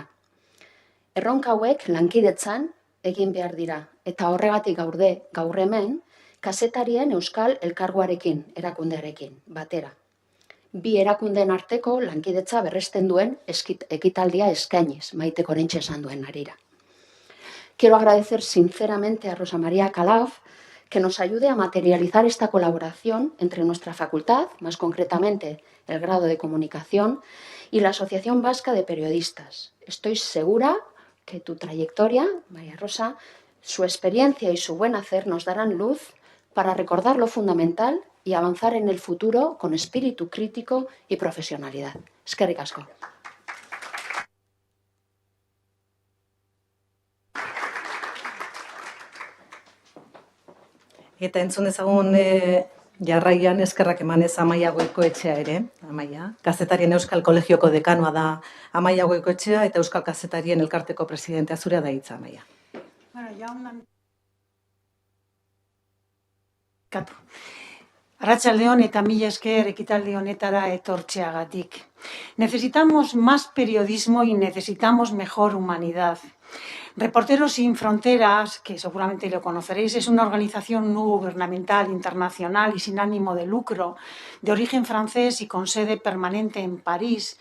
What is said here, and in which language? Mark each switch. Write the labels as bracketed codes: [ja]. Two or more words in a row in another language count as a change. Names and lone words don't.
[eu] Erronka hauek lankidetzan egin behar dira, eta horregatik gaur hemen, Kazetarien Euskal Elkargoarekin, erakundearekin, batera. Bi erakundeen arteko lankidetza berresten duen ekitaldia eskainiz, Maiteko orentxe esan duen harira. [es] Quiero agradecer sinceramente a Rosa Maria Calaf que nos ayude a materializar esta colaboración entre nuestra facultad, más concretamente el grado de comunicación, y la Asociación Vasca de Periodistas. Estoy segura que tu trayectoria, María Rosa, su experiencia y su buen hacer nos darán luz para recordar lo fundamental y avanzar en el futuro con espíritu crítico y profesionalidad. [eu] Eskerrik asko. Eta entzun dezagun jarraian eskerrak emanez Amaia Goikoetxea ere, Amaia. Kazetarien Euskal Kolegioko dekanoa da Amaia Goikoetxea eta Euskal Kazetarien Elkarteko presidentea. Zurea da hitza, Amaia. Bueno, Arratsaldeon eta mila esker ekitaldi honetara etortzeagatik. [es] Necesitamos más periodismo y necesitamos mejor humanidad. Reporteros Sin Fronteras, que seguramente lo conoceréis, es una organización no gubernamental internacional y sin ánimo de lucro, de origen francés y con sede permanente en París.